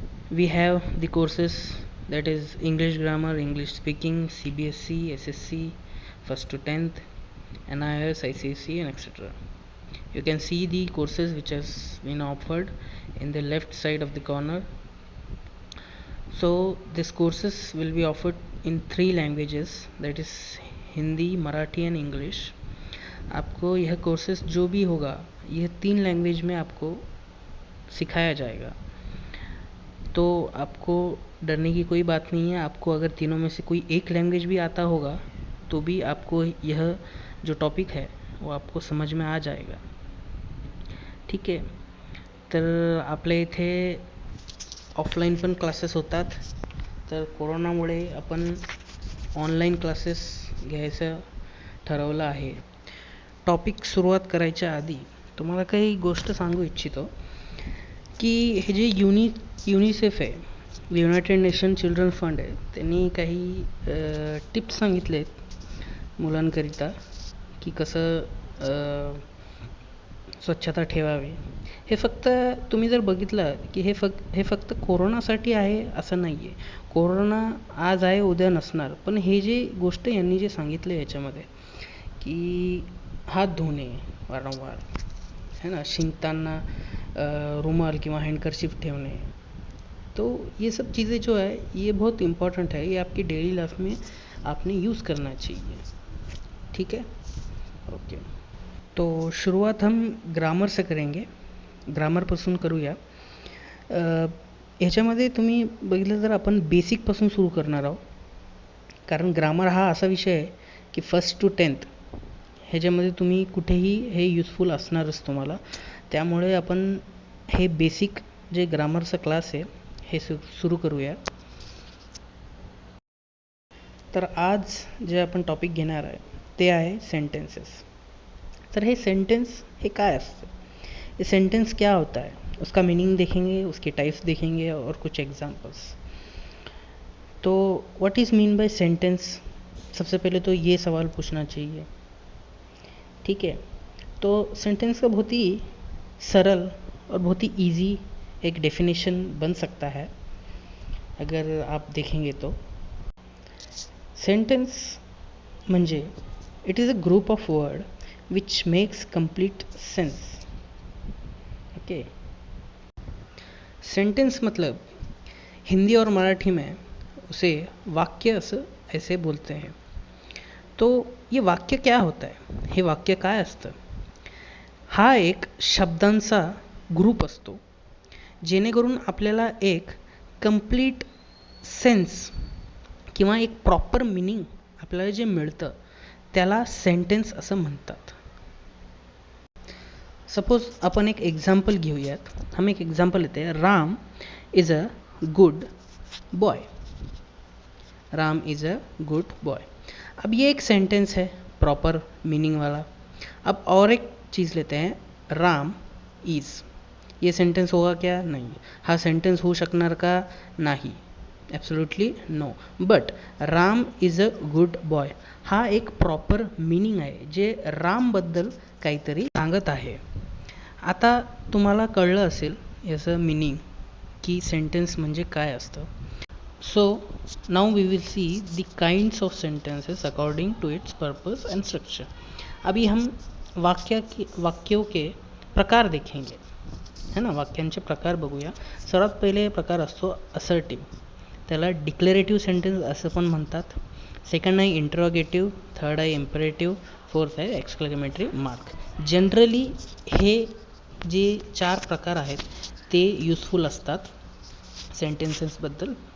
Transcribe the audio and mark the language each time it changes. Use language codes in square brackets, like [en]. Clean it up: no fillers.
[en] We have the courses that is English grammar, English speaking, CBSE, SSC, first to 10th, NIS, ICSE and etc. You can see the courses which has been offered in the left side of the corner. So these courses will be offered in three languages, that is Hindi, Marathi and English. [hi] आपको यह courses जो भी होगा यह तीन language में आपको सिखाया जाएगा, तो आपको डरने की कोई बात नहीं है। आपको अगर तीनों में से कोई एक लैंग्वेज भी आता होगा तो भी आपको यह जो टॉपिक है वो आपको समझ में आ जाएगा, [mr] ठीक आहे। तर आपल्या इथे ऑफलाईन पण क्लासेस होतात, तर कोरोनामुळे आपण ऑनलाईन क्लासेस घ्यायचं ठरवलं आहे। टॉपिक सुरुवात करायच्या आधी तुम्हाला काही गोष्ट सांगू इच्छितो की हे जे युनिसेफ आहे, युनायटेड नेशन चिल्ड्रन फंड आहे, त्यांनी काही टिप्स सांगितले आहेत मुलांकरिता की कसं स्वच्छता ठेवावी। हे फक्त तुम्ही जर बघितलं की हे फक्त कोरोनासाठी आहे असं नाही आहे। कोरोना आज आहे उद्या नसणार, पण हे जे गोष्ट यांनी जे सांगितले याच्यामध्ये की हाथ धोने वारंवार है ना, शिंकताना रुमाल किंवा हैंडकरशिफ ठेवणे, [hi] तो ये सब चीज़ें जो है ये बहुत इम्पोर्टेंट है, ये आपकी डेली लाइफ में आपने यूज़ करना चाहिए, ठीक है। ओके, तो शुरुआत हम ग्रामर से करेंगे, [mr] ग्रामरपासून करूया। ह्याच्यामध्ये तुम्ही बघितलं तर आपण बेसिकपासून सुरू करणार आहोत, कारण ग्रामर हा असा विषय आहे की फर्स्ट टू 10th ह्याच्यामध्ये तुम्ही कुठेही हे यूजफुल असणारच तुम्हाला। त्यामुळे आपण हे बेसिक जे ग्रामरचा क्लास आहे हे सुरू करूया। तर आज जे आपण टॉपिक घेणार आहे ते आहे सेंटेंसेस। तर हे सेंटेंस हे काय असतं, [hi] ये सेंटेंस क्या होता है, उसका मीनिंग देखेंगे, उसके टाइप्स देखेंगे और कुछ एग्जांपल्स। तो [en] what is mean by sentence, [hi] सबसे पहले तो ये सवाल पूछना चाहिए, ठीक है। तो सेंटेंस का बहुत ही सरल और बहुत ही इजी एक डेफिनेशन बन सकता है अगर आप देखेंगे तो। [mr] सेंटेंस म्हणजे [en] It is a group of word which makes complete sense, okay. [hi] Sentence मतलब हिंदी और मराठी में उसे वाक्य ऐसे बोलते हैं। तो ये वाक्य क्या होता है, [mr] हे वाक्य काय असतं, हा एक शब्दांचा ग्रुप असतो जेणेकरून आपल्याला एक कंप्लीट सेन्स किंवा एक प्रॉपर मीनिंग आपल्याला जे मिळतं त्याला सेंटेन्स असं म्हणतात। सपोज अपन एक एग्जाम्पल घेऊयात, [hi] हम एक एग्जाम्पल लेते हैं, [en] Ram is a good boy, Ram is a good boy. [hi] अब ये एक सेंटेंस है प्रॉपर मीनिंग वाला। अब और एक चीज़ लेते हैं, राम इज़, ये सेंटेंस होगा क्या, नहीं, [mr] हा सेंटेंस होऊ शकणार का, नाही, [en] Absolutely no. [mr] But [en] Ram is a good boy [mr] हा एक प्रॉपर मीनिंग आहे जे रामबद्दल काहीतरी सांगत आहे। आता तुम्हाला कळलं असेल याचं मीनिंग की सेंटेंस म्हणजे काय असतं। [en] So now we will see the kinds of sentences according to its purpose and structure। [hi] अभी हम वाक्यों के प्रकार देखेंगे, है ना, [mr] वाक्यांचे प्रकार बघूया। सर्वात पहिले प्रकार असतो असर्टिव्ह, त्याला डिक्लेरेटिव्ह सेंटेन्स असं पण म्हणतात। सेकंड आहे इंटरोगेटिव्ह, थर्ड आहे इम्परेटिव्ह, फोर्थ आहे एक्सक्लेमेटरी मार्क। जनरली हे जे चार प्रकार आहेत ते यूजफुल असतात सेंटेन्सेसबद्दल।